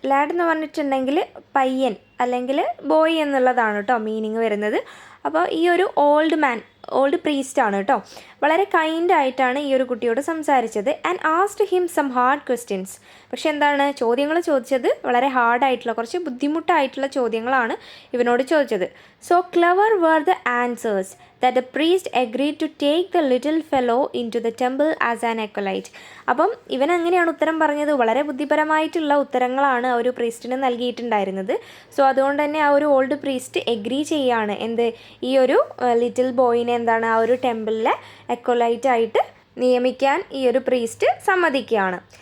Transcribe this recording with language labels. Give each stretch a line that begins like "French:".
Malayalam: LAD എന്ന് പറഞ്ഞിട്ടുണ്ടെങ്കിൽ പയ്യൻ അല്ലെങ്കിൽ ബോയ് എന്നുള്ളതാണ് കേട്ടോ മീനിങ് വരുന്നത്. അപ്പോൾ ഈ ഒരു ഓൾഡ് പ്രീസ്റ്റാണ് കേട്ടോ. വളരെ കൈൻഡായിട്ടാണ് ഈ ഒരു കുട്ടിയോട് സംസാരിച്ചത്.
English: And asked him some hard questions.
Malayalam: പക്ഷെ എന്താണ്, ചോദ്യങ്ങൾ ചോദിച്ചത് വളരെ ഹാർഡായിട്ടുള്ള, കുറച്ച് ബുദ്ധിമുട്ടായിട്ടുള്ള ചോദ്യങ്ങളാണ് ഇവനോട് ചോദിച്ചത്.
English: So clever were the answers that the priest agreed to take the little fellow into the temple as an acolyte.
Malayalam: അപ്പം ഇവൻ എങ്ങനെയാണ് ഉത്തരം പറഞ്ഞത്? വളരെ ബുദ്ധിപരമായിട്ടുള്ള ഉത്തരങ്ങളാണ് ആ ഒരു പ്രീസ്റ്റിന് നൽകിയിട്ടുണ്ടായിരുന്നത്. സോ അതുകൊണ്ട് തന്നെ ആ ഒരു ഓൾഡ് പ്രീസ്റ്റ് എഗ്രി ചെയ്യാണ് ഈ ഒരു ലിറ്റിൽ ബോയിനെ ആ ഒരു ടെമ്പിളിലെ അക്വലൈറ്റ് ആയിട്ട് നിയമിക്കാൻ ഈ ഒരു പ്രീസ്റ്റ് സമ്മതിക്കുകയാണ്.